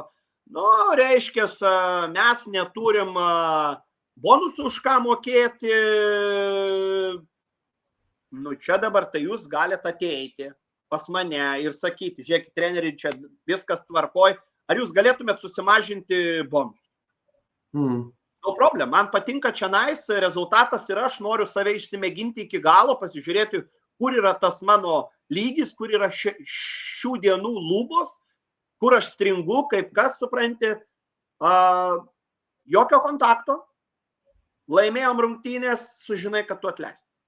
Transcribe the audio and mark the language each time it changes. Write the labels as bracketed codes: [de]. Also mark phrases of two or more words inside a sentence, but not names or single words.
[lt] Nu, reiškia, mes neturim bonusų už ką mokėti. Nu, čia dabar tai jūs galite ateiti pas mane ir sakyti, žiūrėkit, treneri, čia viskas tvarkoj, ar jūs galėtumėt susimažinti bonus? [en] No problem, [lt] man patinka čionais, rezultatas yra, aš noriu save išsimėginti iki galo, pasižiūrėti, kur yra tas mano lygis, kur yra šių dienų lubos, kur aš stringu, kaip kas, supranti, jokio kontakto, laimėjom rungtynės, sužinai, kad tu atleist.